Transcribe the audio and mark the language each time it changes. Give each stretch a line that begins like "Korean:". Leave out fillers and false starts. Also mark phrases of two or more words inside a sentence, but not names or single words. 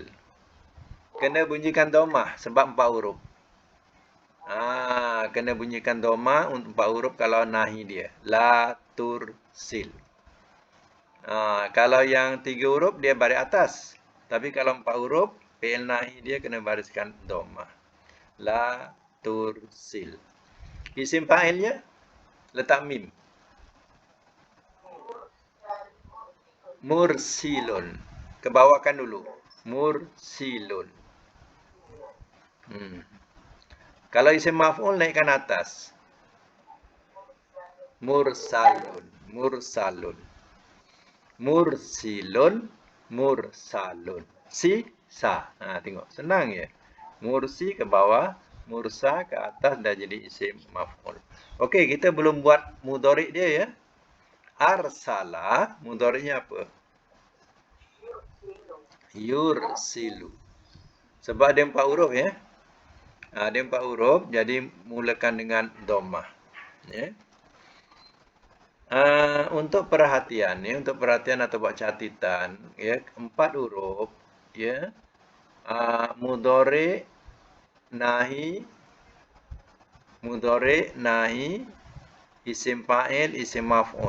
Malay: Kena bunyikan domah sebab 4 huruf. Kena bunyikan domah untuk 4 huruf kalau nahi dia.
Arabic: لا ترسل.
Malay: Kalau yang 3 huruf dia baris atas. Tapi kalau 4 huruf, fi'il nahi dia kena bariskan domah.
Arabic: لا ترسل.
Malay: Isim fa'ilnya letak mim. Mursilun. Kebawakan dulu. Mursilun. Kalau isim maf'ul naikkan atas. Mursalun. Mursalun. Mursilun. Mursalun. Sa. Tengok. Senang ya. Mursi ke bawah. Mursa ke atas dah jadi isim maf'ul. Okey, kita belum buat mudhari' dia ya. Arsala. Mudhari'nya apa? Yursilu. Sebab dia 4 huruf ya. Dia 4 huruf, jadi mulakan dengan dhammah. Ya. Untuk perhatian atau buat catatan, ya, 4 huruf, ya. Mudhari', nahi, isim fa'il, isim maf'ul.